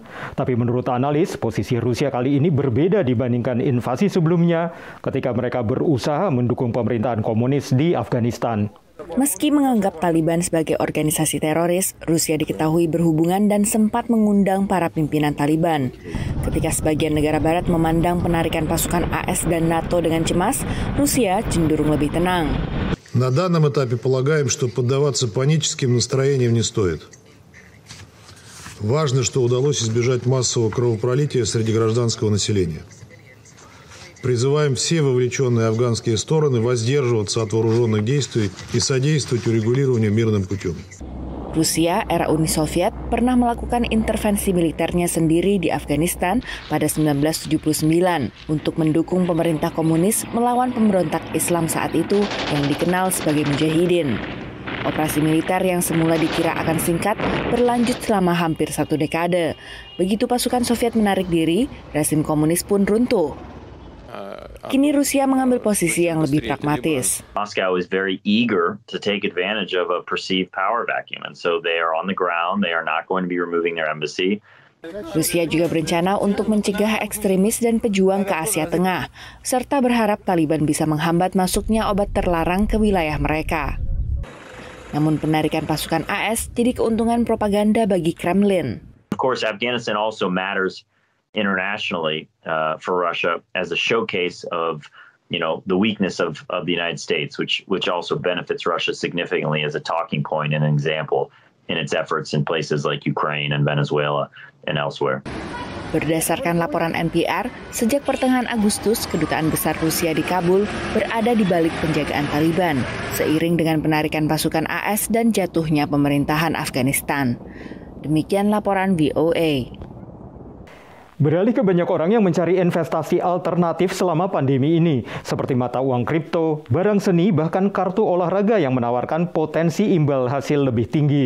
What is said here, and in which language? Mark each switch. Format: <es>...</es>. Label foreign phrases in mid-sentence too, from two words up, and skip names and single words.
<id>Tapi menurut analis, posisi Rusia kali ini berbeda dibandingkan invasi sebelumnya ketika mereka berusaha mendukung pemerintahan komunis di Afghanistan. Meski menganggap Taliban sebagai organisasi teroris, Rusia diketahui berhubungan dan sempat mengundang para pimpinan Taliban. Ketika sebagian negara barat memandang penarikan pasukan AS dan NATO dengan cemas, Rusia cenderung lebih tenang.</id> <ru>На данном этапе полагаем, что поддаваться паническим настроениям не стоит. Важно, что удалось избежать массового кровопролития среди гражданского населения. Призываем все вовлеченные афганские стороны воздерживаться от вооруженных действий и содействовать урегулированию мирным путем.</ru> <id>Rusia, era Uni Soviet, pernah melakukan intervensi militernya sendiri di Afghanistan pada 1979 untuk mendukung pemerintah komunis melawan pemberontak Islam saat itu yang dikenal sebagai Mujahidin. Operasi militer yang semula dikira akan singkat berlanjut selama hampir 1 dekade. Begitu pasukan Soviet menarik diri, rezim komunis pun runtuh. Kini Rusia mengambil posisi yang lebih pragmatis.</id> <en>Moscow is very eager to take advantage of a perceived power vacuum, and so they are on the ground. They are not going to be removing their embassy.</en> <id>Rusia juga berencana untuk mencegah ekstremis dan pejuang ke Asia Tengah, serta berharap Taliban bisa menghambat masuknya obat terlarang ke wilayah mereka. Namun penarikan pasukan AS jadi keuntungan propaganda bagi Kremlin.</id> <en>Of course, Afghanistan also matters internationally for Russia as a showcase of, the weakness of the United States, which also benefits Russia significantly as a talking point and an example in its efforts in places like Ukraine and Venezuela and elsewhere.</en> <id>Berdasarkan laporan NPR, sejak pertengahan Agustus, Kedutaan Besar Rusia di Kabul berada di balik penjagaan Taliban, seiring dengan penarikan pasukan AS dan jatuhnya pemerintahan Afghanistan. Demikian laporan VOA. Beralih ke banyak orang yang mencari investasi alternatif selama pandemi ini, seperti mata uang kripto, barang seni, bahkan kartu olahraga yang menawarkan potensi imbal hasil lebih tinggi.</id>